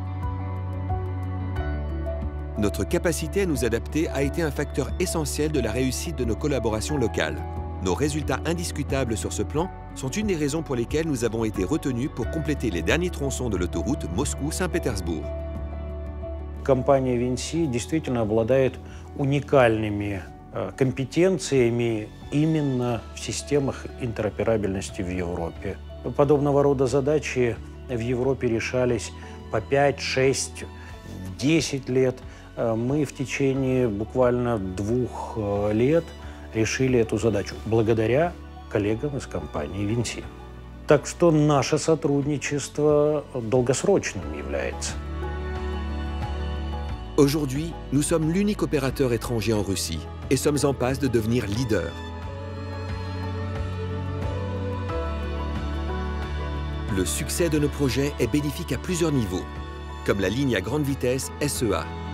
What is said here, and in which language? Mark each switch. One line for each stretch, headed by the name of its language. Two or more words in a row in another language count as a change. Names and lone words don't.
French: Notre capacité à nous adapter a été un facteur essentiel de la réussite de nos collaborations locales. Nos résultats indiscutables sur ce plan sont une des raisons pour lesquelles nous avons été retenus pour compléter les derniers tronçons de l'autoroute Moscou-Saint-Pétersbourg.
Russian: Компания VINCI действительно обладает уникальными компетенциями именно в системах интероперабельности в Европе. Подобного рода задачи в Европе решались по 5, 6, 10 лет. Мы в течение буквально 2 лет решили эту задачу благодаря коллегам из компании VINCI. Так что наше сотрудничество долгосрочным является.
French: Aujourd'hui, nous sommes l'unique opérateur étranger en Russie et sommes en passe de devenir leader. Le succès de nos projets est bénéfique à plusieurs niveaux, comme la ligne à grande vitesse SEA.